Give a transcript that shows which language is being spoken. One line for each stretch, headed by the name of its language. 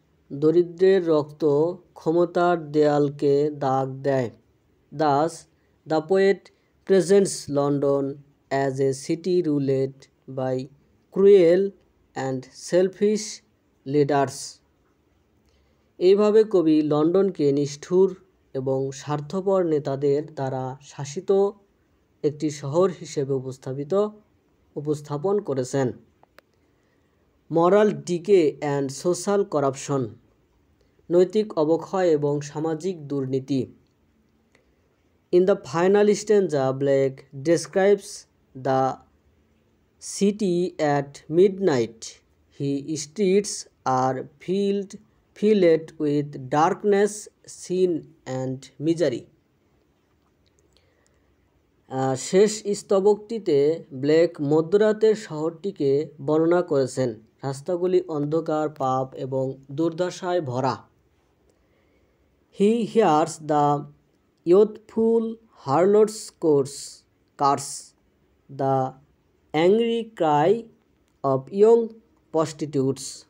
Bangla: দরিদ্রের রক্ত ক্ষমতার দেয়ালকে দাগ দেয়।
English: Thus, the poet presents London as a city ruled by cruel and selfish leaders.
Bangla: এইভাবে কবি লন্ডনকে নিষ্ঠুর এবং স্বার্থপর নেতাদের দ্বারা শাসিত একটি শহর হিসেবে উপস্থাপন করেছেন।
English: moral decay and social corruption,
Bangla: নৈতিক অবক্ষয় এবং সামাজিক দুর্নীতি।
English: In the final stanza, Blake describes the city at midnight. His streets are filled with darkness, sin and misery.
Bangla: শেষ স্তবকটিতে ব্লেক মধ্যরাতের শহরটিকে বর্ণনা করেছেন, রাস্তাগুলি অন্ধকার, পাপ এবং দুর্দশায় ভরা।
English: He hears the youthful harlot's curse, the angry cry of young prostitutes.